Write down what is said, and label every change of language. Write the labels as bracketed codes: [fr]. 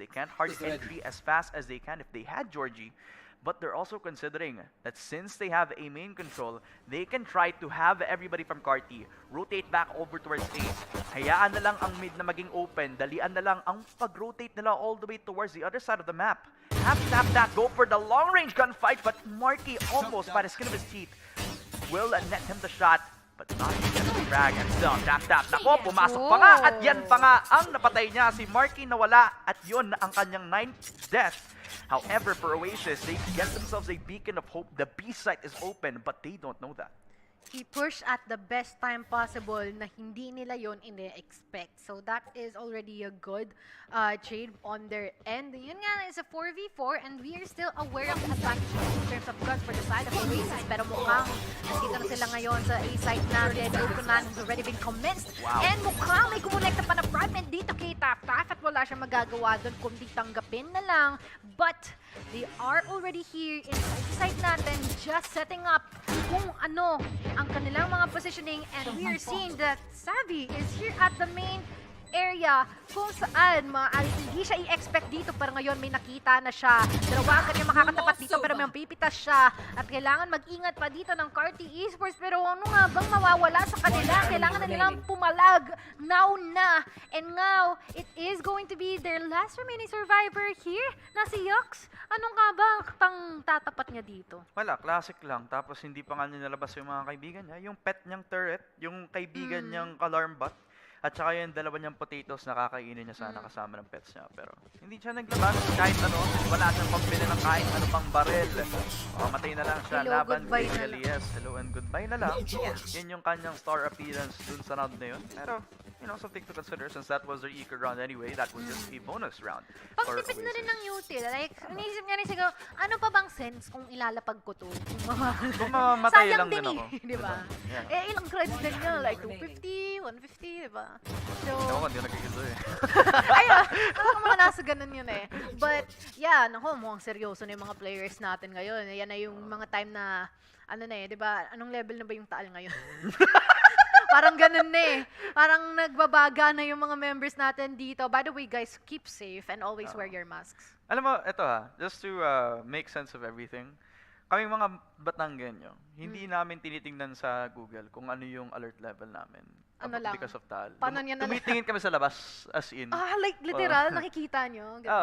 [en] They can't hard entry as fast as they can if they had Georgie. But they're also considering that since they have a main control, they can try to have everybody from Carti rotate back over towards A. [tl] Hayaan na lang ang mid na maging open. Dalian na lang ang pag-rotate nila [en] all the way towards the other side of the map. Tap that, go for the long-range gunfight, but Marky almost by the skin of his teeth will net him the shot. But not yet the frag and still tap. [tl] Nako, pumasok pa nga at yan pa nga ang napatay niya. Si Marky nawala at yun ang kanyang 9th death. [en] However, for Oasis, they get themselves a beacon of hope. The B site is open, but they don't know that. He pushed at the best time possible [tl] na hindi nila yon ine-expect. [en] So that is already a good trade on their end. [tl] Yun nga, [en] is a 4v4 and we are still aware of the advantage in terms of guns for the side of Oasis. [tl] Pero mukhang nandito na sila ngayon sa A-site natin. [en] Lukunan has already been commenced. Wow. [tl] And mukhang may kumulekta pa na fragment dito kay Tap-Tap at wala siyang magagawa doon kundi tanggapin na lang. [en] But they are already here in the A-site natin just setting up [tl] kung ano ang kanilang mga positioning, [en] and we are seeing that Savvy is here at the main area [tl] kung saan hindi siya i-expect dito pero ngayon may nakita na siya. Dalawa ang kanyang makakatapat dito pero may pipitas siya at kailangan mag-ingat pa dito ng Carti Esports pero ano nga bang mawawala sa kanila? Kailangan na nilang pumalag [en] now na, and now it is going to be their last remaining survivor here na si Yux. [tl] Anong nga ba pang tatapat niya dito? Wala, classic lang. Tapos hindi pa nga niya nalabas yung mga kaibigan niya. Yung pet niyang turret, yung kaibigan niyang alarm bot. At saka yung dalawa niyang potatoes na kakainin niya sana kasama ng pets niya. Pero hindi siya naglabas kahit ano. Wala siyang pambili ng kahit ano pang baril. Matay na lang siya. [en] Hello, [tl] Laban [en] goodbye [tl] na lang. Elias. [en] Hello and goodbye [tl] na lang. Yan yung kanyang star appearance dun sa round na yun. Pero, [en] something to consider since that was their eco round anyway. That was just a bonus round. [tl] Pagtipid na rin ng util. Like, inisip nga rin siguro, ano pa bang sense kung ilalapag ko to? Kung mamamatay sayang lang din din ako. Di ba? [en] Yeah. [tl] Ilang credits din niya? Like 250, 150, di ba? [en] So, [tl] Ako, hindi ko nakikita eh. ayun, ako mga nasa ganun yun eh. [en] But, yeah, [tl] naku, mukhang seryoso na yung mga players natin ngayon. Yan na yung mga time na, ano na eh, di ba? Anong level na ba yung taal ngayon? Parang ganun na eh. Parang nagbabaga na yung mga members natin dito. [en] By the way, guys, keep safe and always wear your masks. [tl] Alam mo, eto [en] just to make sense of everything, [tl] kaming mga Batanggenyo, hindi namin tinitingnan sa Google kung ano yung alert level namin. Ano lang? [en] Because of Tal. [tl] Paano niya nalaman? Tumitingin kami sa labas, [en] as in. [tl] Like literal, nakikita nyo?